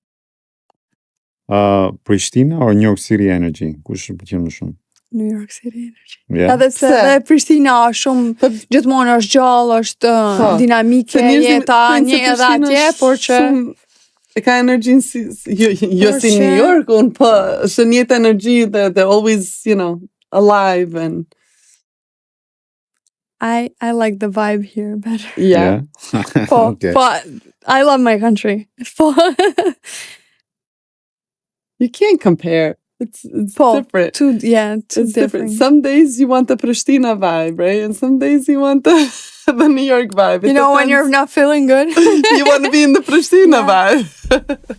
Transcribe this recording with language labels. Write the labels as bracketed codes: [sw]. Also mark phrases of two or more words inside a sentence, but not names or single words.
[en] Prishtina or New York City Energy? [sq] Kush më pëlqen më shumë? [en] New York City Energy. Yeah. [sq] Edhe pse Pse? edhe Prishtina është shumë gjithmonë është gjallë, është Po. dinamike, Se njerëzit jeta thojnë se një edhe Prishtina atje, është por që shumë- e ka energjinë jo Por si që- New York, unë po, është një jetë energji, [en] they're always, alive and I like the vibe here better. yeah. [sq] Po, [en] Okay. [sq] po, [en] I love my country. Po, You can't compare. It's [sq] Po, [en] different. too It's different. different. Some days you want the Pristina vibe, right? And some days you want the New York vibe. It You know, when you're depends. not feeling good. You want to be in the Pristina vibe.